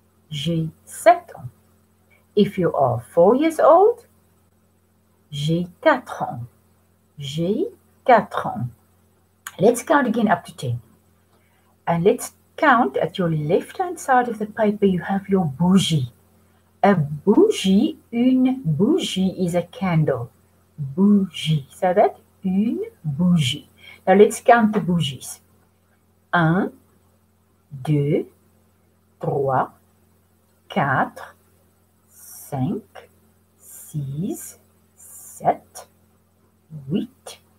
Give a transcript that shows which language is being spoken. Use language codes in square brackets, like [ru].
[fr] J'ai 7 ans. [en] If you are 4 years old, [fr] j'ai 4 ans. J'ai 4 ans. [en] Let's count again up to 10. And let's count at your left-hand side of the paper, you have your bougie. A bougie, une bougie is a candle. Bougie. So that, une bougie. Now let's count the bougies. 1, 2, 3, 4, 5, 6, 7, 8,